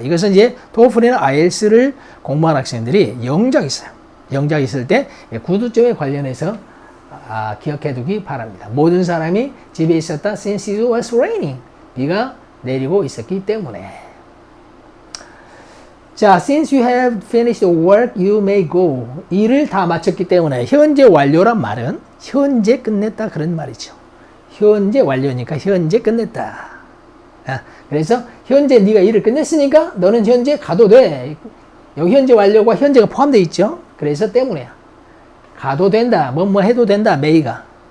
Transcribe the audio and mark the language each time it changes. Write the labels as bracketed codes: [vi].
[ko] 이것은 이제 토플이나 IELTS를 공부한 학생들이 영작 있어요. 영작 있을 때 구두점에 관련해서 기억해 두기 바랍니다. 모든 사람이 집에 있었다. [en] Since it was raining. [ko] 비가 내리고 있었기 때문에. [en] 자, since you have finished the work, you may go. [ko] 일을 다 마쳤기 때문에 현재 완료란 말은 현재 끝냈다 그런 말이죠. 현재 완료니까 현재 끝냈다. 그래서 현재 네가 일을 끝냈으니까 너는 현재 가도 돼. 여기 현재 완료가 현재가 포함되어 있죠. 그래서 때문에야. 가도 된다. 뭐 해도 된다. may가.